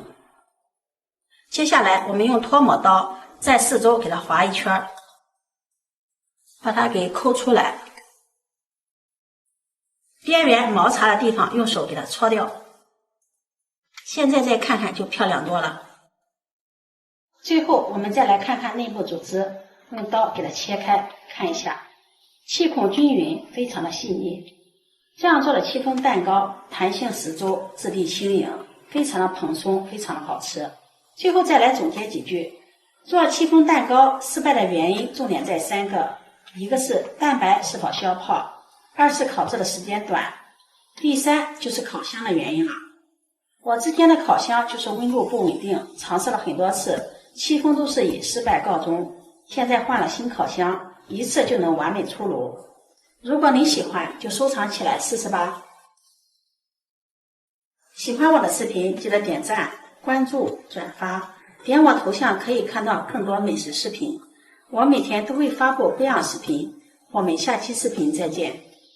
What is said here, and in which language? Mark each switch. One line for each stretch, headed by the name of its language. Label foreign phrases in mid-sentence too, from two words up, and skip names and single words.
Chinese: 接下來我們用脫模刀在四周給它劃一圈，把它給摳出來，邊緣毛擦的地方用手給它搓掉。現在再看看就漂亮多了。最後我們再來看看內部組織，用刀給它切開，看一下，氣孔均勻，非常的細膩。這樣做的戚風蛋糕彈性十足，質地輕盈，非常的蓬鬆，非常的好吃。最後再來總結幾句，做戚風蛋糕失敗的原因重點在 3個，一個是蛋白是否消泡，2是烤製的時間短， 第三就是烤箱的原因了。我之前的烤箱就是温度不稳定，嘗試了很多次，7封都是以失敗告終。现在換了新烤箱，一次就能完美出炉。如果你喜歡，就收藏起来試試吧。喜歡我的视頻，記得點讚、關注、轉發，點我頭像可以看到更多美食視頻。我每天都會發布各樣視頻，我們下期視頻再見。